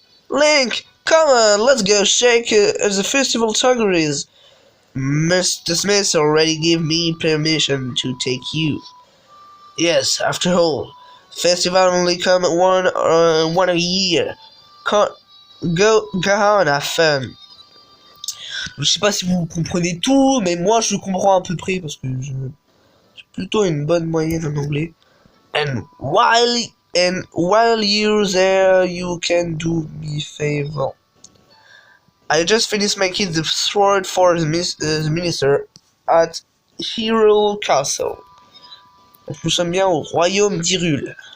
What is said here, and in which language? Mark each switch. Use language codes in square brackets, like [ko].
[en] Link, come on, let's go shake the festival Tuggeries. Mr. Smith already gave me permission to take you. Yes, after all, festival only come one a year. Go on, have fun. [fr] Je sais pas si vous comprenez tout, mais moi je comprends à peu près parce que j'ai plutôt une bonne moyenne en anglais. [en] And while you're there, you can do me a favor. I just finished making the sword for the minister at Hyrule Castle. [fr] Donc nous sommes bien au royaume d'Hyrule.